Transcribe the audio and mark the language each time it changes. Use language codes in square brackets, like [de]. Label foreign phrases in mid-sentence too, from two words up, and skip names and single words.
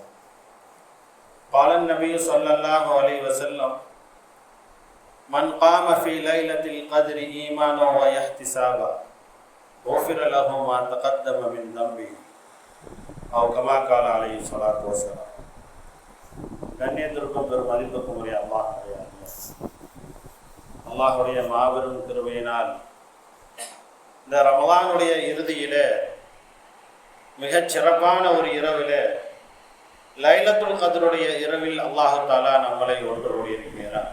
[ar] قال النبي صلى الله عليه وسلم: من قام في ليلة القدر إيمانا واحتسابا غفر له ما تقدم من ذنبه أو كما قال عليه الصلاة والسلام. [ta] கண்ணியத்திற்கும் பெரும் மதிப்புக்கும் உரிய அல்லாஹுடைய மாபெரும் கிருபையினால் இந்த ரமலானுடைய இறுதியிலே மிகச் சிறப்பான ஒரு இரவிலே, [ar] ليلة القدر [ta] இரவில் [ar] الله تعالى [ta] நம்மளை ஒன்று கூடியிருக்கிறார்.